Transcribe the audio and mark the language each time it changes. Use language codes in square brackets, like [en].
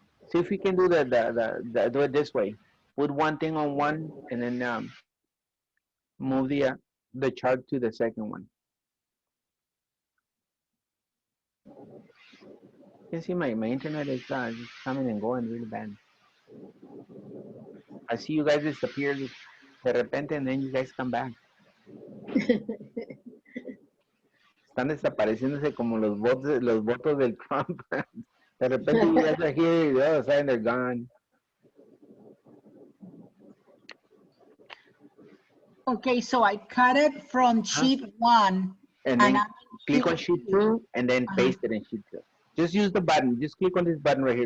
[en] See if we can do do it this way. Put one thing on one and then move the chart to the second one. You can see my internet is just coming and going really bad. I see you guys disappear [es] de repente [en] and then you guys come back. [es] Están desapareciéndose como los votos del Trump. De repente [en] you guys are here, the other side they're gone. Okay, so I cut it from sheet 1. And then I'm click on sheet 2 and then paste it in sheet 2. Just use the button. Just click on this button right here.